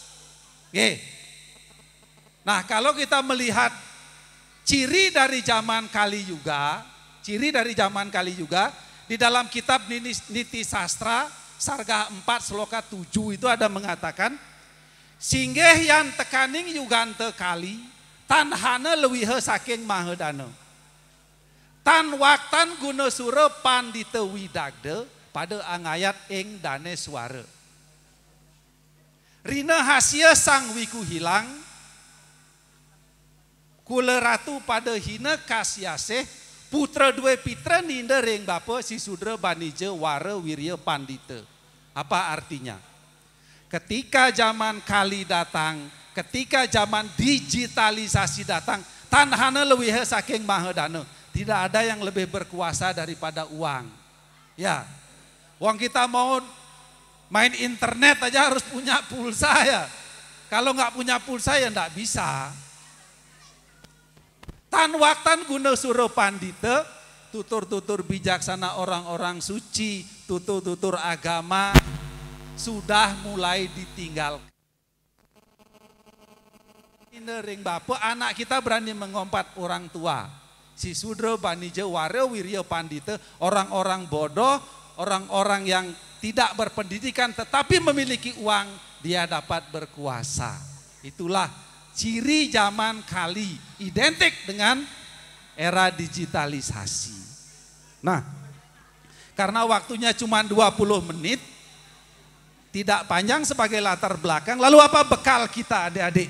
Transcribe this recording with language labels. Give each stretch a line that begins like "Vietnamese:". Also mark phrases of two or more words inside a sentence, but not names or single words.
Indonesian: Oke. Nah kalau kita melihat ciri dari zaman Kali Yuga, di dalam kitab Niti Sastra, Sarga 4 Sloka 7 itu ada mengatakan,
Kawi: singgeh yang tekaning yugante kali, tan hana lewihe saking mahedana. Tan waktan guna sura pandita widagde, pada angayat ing dane suara. Rina hasia sang wiku hilang, kula ratu pada hina kasyaseh, putra dua pitra ninda ring bapa si sudra banija wara wirya pandita.
Indonesian: Apa artinya? Ketika zaman Kali datang, ketika zaman digitalisasi datang,
Kawi: tanhana lewihe saking mahedana.
Indonesian: Tidak ada yang lebih berkuasa daripada uang. Ya, uang kita mau main internet aja harus punya pulsa ya. Kalau nggak punya pulsa ya nggak bisa.
Kawi: Tan waktan guna suro pandita,
Indonesian: tutur-tutur bijaksana orang-orang suci, tutur-tutur agama sudah mulai ditinggal. Ring bapak anak kita berani mengompat orang tua.
Kawi: Si sudra banija wara wirya pandita,
Indonesian: orang-orang bodoh, orang-orang yang tidak berpendidikan tetapi memiliki uang, dia dapat berkuasa. Itulah ciri zaman Kali, identik dengan era digitalisasi. Nah, karena waktunya cuma 20 menit, tidak panjang sebagai latar belakang, lalu apa bekal kita adik-adik?